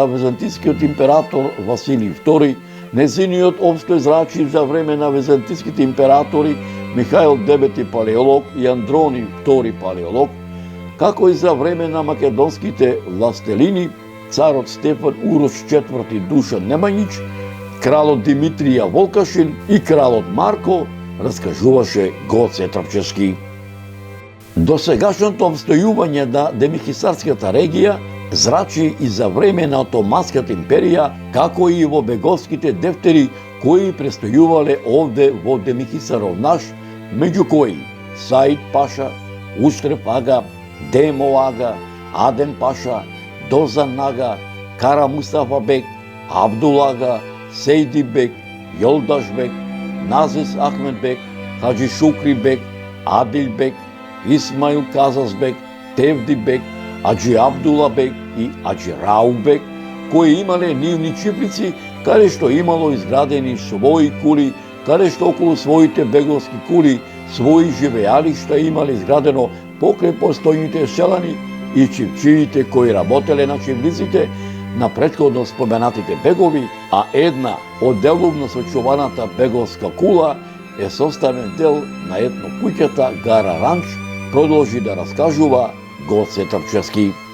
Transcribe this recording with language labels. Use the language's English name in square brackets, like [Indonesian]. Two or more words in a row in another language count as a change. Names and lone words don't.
[Macedonian] византискиот император Василий II, незиниот обстој зрачи за време на византиските императори Михаил IX Палеолог и Андрони II Палеолог, како и за време на македонските властелини, царот Стефан Урош IV Душан Немањич, кралот Димитрија Волкашин и кралот Марко, раскажуваше Гоце Трпчевски. Досегашното обстојување на Демихисарската регија зрачи и за време на Отоманската империја, како и во беговските дефтери кои престојувале овде во Демихисаров наш, меѓу кои Саид Паша, Устреф ага, Демо ага, Адем Паша, Дозан ага, Кара Мустафа бек, Абдул ага, Сейди бек, Јолдаш бек, Назис Ахмед бек, Хаджи Шукри бек, Адил бек, Исмаил Казас бек, Тевди бек, Аджи Абдула бек и Аджи Рау бек, кои имале нивни чифлици, каде што имало изградени своји кули, каде што околу своите беговски кули, своји живеалишта имале изградено покрај постојните селани и чивчиите кои работеле на чивлиците на претходно споменатите бегови, а една од делумно сочуваната беговска кула е составен дел на етно куќата Гара Ранч, продолжи да раскажува Гоце Трчевски.